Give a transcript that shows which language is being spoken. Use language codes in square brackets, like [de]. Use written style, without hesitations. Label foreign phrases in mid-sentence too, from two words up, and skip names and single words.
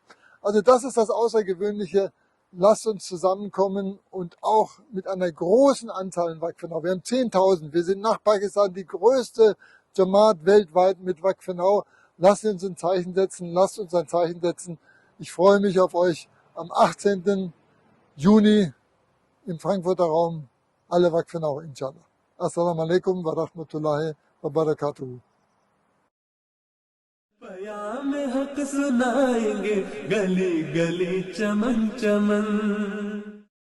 [de] Also das ist das Außergewöhnliche. Lasst uns zusammenkommen und auch mit einer großen Anzahl in Waqf-e-Now. Wir haben 10.000. Wir sind nach Pakistan die größte Jamaat weltweit mit Waqf-e-Now. Lasst uns ein Zeichen setzen. Lasst uns ein Zeichen setzen. Ich freue mich auf euch am 18. Juni im Frankfurter Raum. Alle Waqf-e-Now, inshallah. [ar] السلام عليكم ورحمة الله وبركاته. [ur] پیام حق سنائیں گے گلی گلی چمن چمن.